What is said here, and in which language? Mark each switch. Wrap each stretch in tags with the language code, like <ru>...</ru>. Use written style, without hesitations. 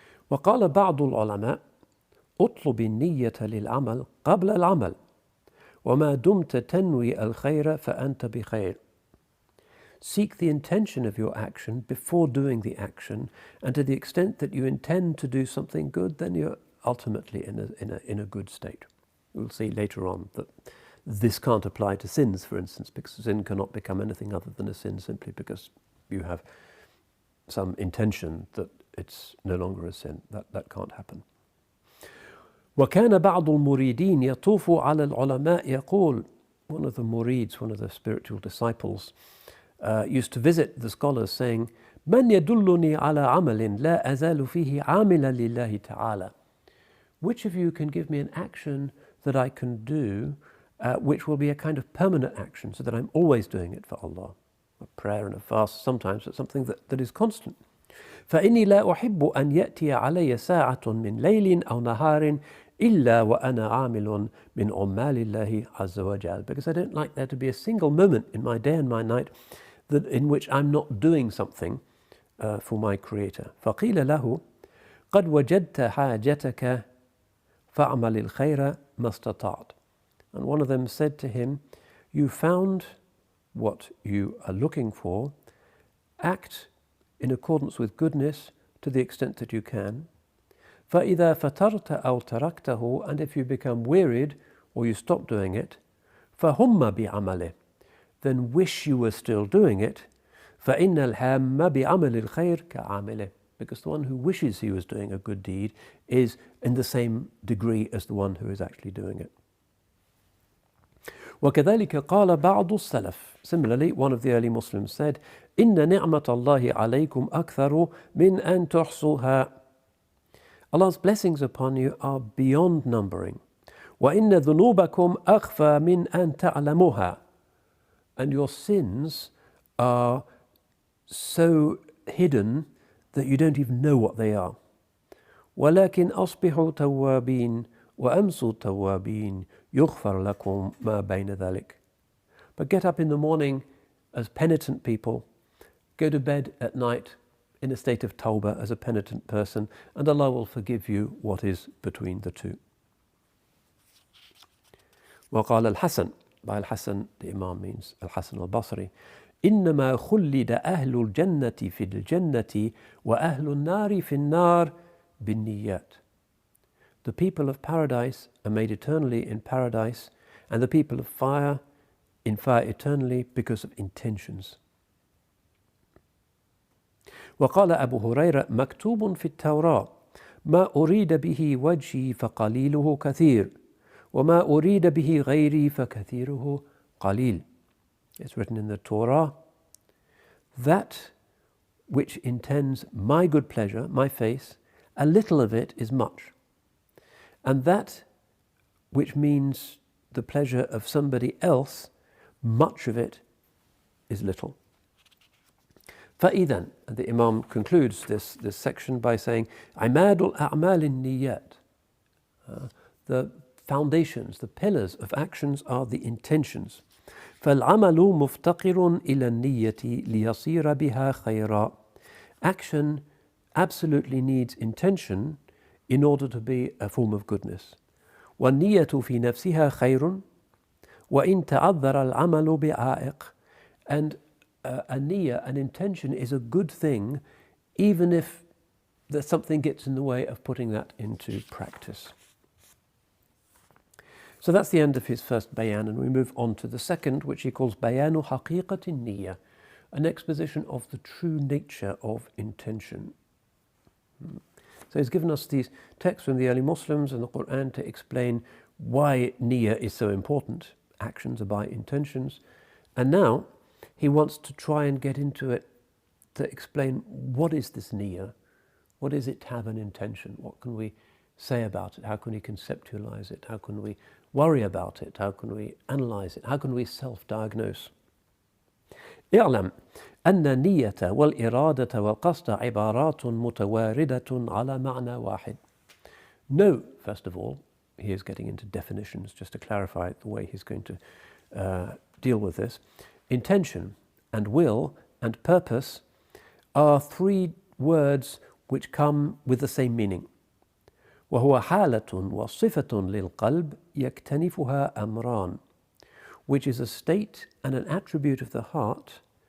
<ar>وقال بعض العلماء اطلب النية للعمل قبل العمل وما دمت تنوي الخير فأنت بخير.</ar> <en>seek the intention of your action before doing the action, and to the extent that you intend to do something good, then you're ultimately in a good state. We'll see later on that this can't apply to sins, for instance, because sin cannot become anything other than a sin simply because you have some intention that it's no longer a sin. That can't happen.</en> <ar>وكان بعض المريدين يطوف على العلماء يقول,</ar> <en>one of the murids, one of the spiritual disciples, used to visit the scholars saying,</en> <ar>من يدلني على عمل لا أزال فيه عاملا لله تعالى.</ar> <en>Which of you can give me an action that I can do which will be a kind of permanent action so that I'm always doing it for Allah? A prayer and a fast sometimes, but something that is constant.</en> <ar>فإني لا أحب أن يأتي علي ساعة من ليل أو نهار إلا وأنا عامل من عمال الله عز وجل.</ar> <en>Because I don't like there to be a single moment in my day and my night in which I'm not doing something for my Creator.</en> <ar>فقيل له قد وجدت حاجتك فأعمل الخير ما استطعت.</ar> <en>And one of them said to him, you found what you are looking for, act in accordance with goodness to the extent that you can.</en> <ar>فإذا فترت أو تركته,</ar> <en>and if you become wearied or you stop doing it,</en> <ar>فهم بعمله,</ar> <en>then wish you were still doing it.</en> <ar>فإن الهام بعمل الخير كعامله,</ar> <en>because the one who wishes he was doing a good deed is in the same degree as the one who is actually doing it.</en> <ar>وكذلك قال بعض السلف.</ar> <en>Similarly, one of the early Muslims said,</en> <ar>إن نعمة الله عليكم أكثر من أن تحصوها.</ar> <en>Allah's blessings upon you are beyond numbering.</en> <ar>وإن ذنوبكم أخفى من أن تعلموها.</ar> <en>And your sins are so hidden that you don't even know what they are.</en> <ar>ولكن أصبحوا توابين وأمسوا توابين يغفر لكم ما بين ذلك.</ar> <en>But get up in the morning as penitent people, go to bed at night in a state of tawbah as a penitent person, and Allah will forgive you what is between the two.</en> <ar>وقال الحسن,</ar> <en>by Al-Hasan the Imam means Al-Hasan al-Basri,</en> <ar>إنما خلد أهل الجنة في الجنة وأهل النار في النار بالنيات.</ar> <en>The people of paradise are made eternally in paradise, and the people of fire in fire eternally because of intentions.</en> <ar>وقال أبو هريرة مكتوب في التوراة ما أريد به وجهي فقليله كثير وما أريد به غيري فكثيره قليل.</ar> <en>It's written in the Torah, that which intends my good pleasure, my face, a little of it is much. And that which means the pleasure of somebody else, much of it is little.</en> <ar>فإذن,</ar> <en>and the Imam concludes this section by saying,</en> <ar>عماد الأعمال النيات.</ar> <en>The foundations, the pillars of actions are the intentions.</en> <ar>فالعمل مفتقر إلى النية ليصير بها خيرا.</ar> <en>Action absolutely needs intention in order to be a form of goodness.</en> <ar>والنية في نفسها خير وإن تعذر العمل بعائق.</ar> <en>And a niyyah, an intention, is a good thing even if something gets in the way of putting that into practice. So that's the end of his first bayan, and we move on to the second, which he calls bayanu haqiqati niyyah, an exposition of the true nature of intention. So he's given us these texts from the early Muslims and the Quran to explain why niyyah is so important. Actions are by intentions. And now he wants to try and get into it to explain what is this niyyah? What is it to have an intention? What can we say about it? How can we conceptualize it? How can we worry about it? How can we analyze it? How can we self-diagnose?</en> <ar>اعلم أن النية والإرادة والقصد عبارات متواردة على معنى واحد.</ar> <en>Know, first of all, he is getting into definitions just to clarify the way he's going to deal with this. Intention and will and purpose are three words which come with the same meaning.</en> <ar>وهو حالة وصفة للقلب يكتنفها أمران,</ar> <en>which is a state and an attribute of the heart</en>